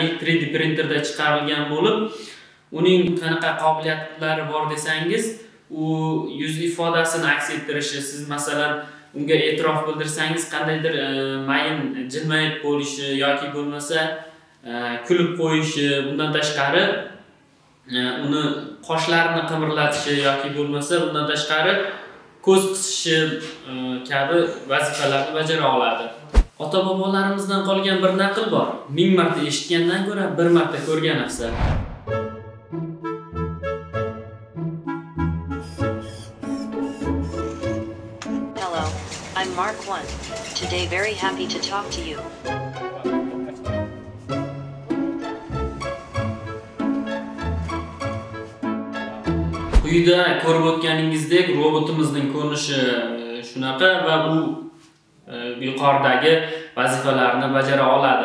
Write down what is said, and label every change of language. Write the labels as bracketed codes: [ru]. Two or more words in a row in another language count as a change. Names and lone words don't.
[uz] 3D printerda chiqarilgan bo'lib, uning qanaqa qobiliyatlari bor desangiz, u yuz ifodasini aks ettirishi, siz masalan unga e'tirof bildirsangiz qandaydir mayin jilmayib bo'lishi yoki bo'lmasa kulib qo'yishi, bundan tashqari uni qoshlarini qimirlatishi yoki bo'lmasa bundan tashqari ko'z qisishi kabi vazifalarni bajara oladi. Ota-bobolarimizdan qolgan bir naql bor. 1000 marta eshitgandan ko'ra 1 marta ko'rgan afzal. [en] Hello, I'm Mark 1. Today very happy to talk to you. [uz] Quyida ko'rib o'tganingizdek robotimizning ko'rinishi shunaqa va u yuqoridagi vazifalarni bajara oladi.